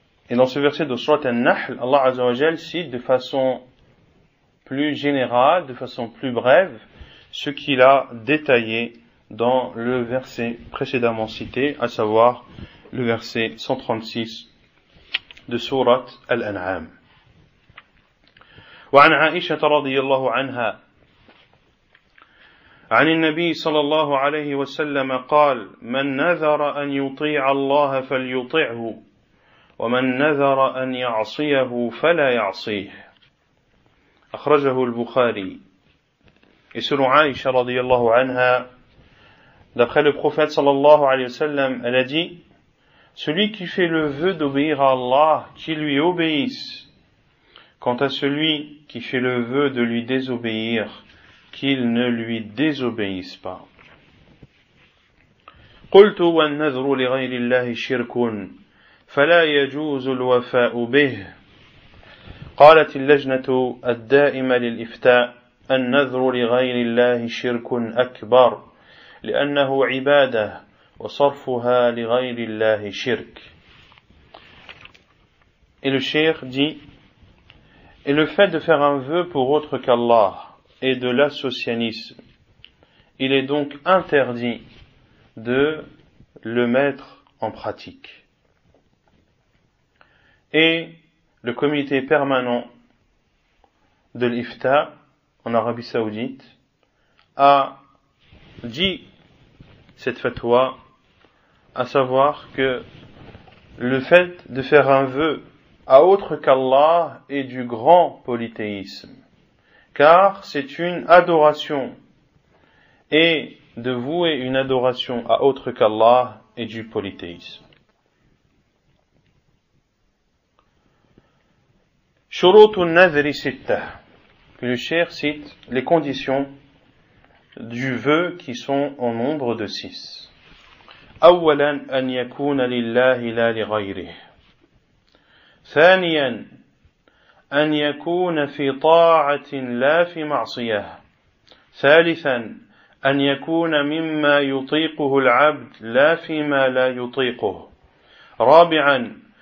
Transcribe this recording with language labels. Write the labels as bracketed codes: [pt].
[fr] Et dans ce verset de sourate An-Nahl, Allah Azza wa Jal cite de façon plus générale, de façon plus brève, ce qu'il a détaillé dans le verset précédemment cité, à savoir le verset 136 de sourate Al-An'am. [ar] وعن عائشة رضي الله عنها عن النبي صلى الله عليه وسلم قال: من نذر أن يطيع الله فليطعه ومن نذر أن يعصيه فلا يعصيه. أخرجه البخاري. [fr] Et selon Aïcha radiyallahu anha, d'après le prophète sallallahu alayhi wa sallam, elle a dit: celui qui fait le vœu d'obéir à Allah, qui lui obéisse. Quant à celui qui fait le vœu de lui désobéir, qu'il ne lui désobéisse pas. [ar] قلت والنذر لغير الله شرك فلا يجوز الوفاء به. قالت اللجنة الدائمة للإفتاء: النذر لغير الله شرك أكبر لأنه عبادة وصرفها لغير الله شرك. [fr] Et le cheikh dit: et le fait de faire un vœu pour autre qu'Allah et de l'associanisme, il est donc interdit de le mettre en pratique. Et le comité permanent de l'Ifta en Arabie Saoudite a dit cette fatwa, à savoir que le fait de faire un vœu à autre qu'Allah est du grand polythéisme, car c'est une adoration, et de vouer une adoration à autre qu'Allah est du polythéisme. [ar] Shurut al-nadhri sittah, [fr] que le cheikh cite les conditions du vœu qui sont en nombre de 6. [ar] أولا أن يكون لله لا لغيره. ثانيا أن يكون في طاعة لا في معصية. ثالثا أن يكون مما يطيقه العبد لا فيما لا يطيقه. رابعا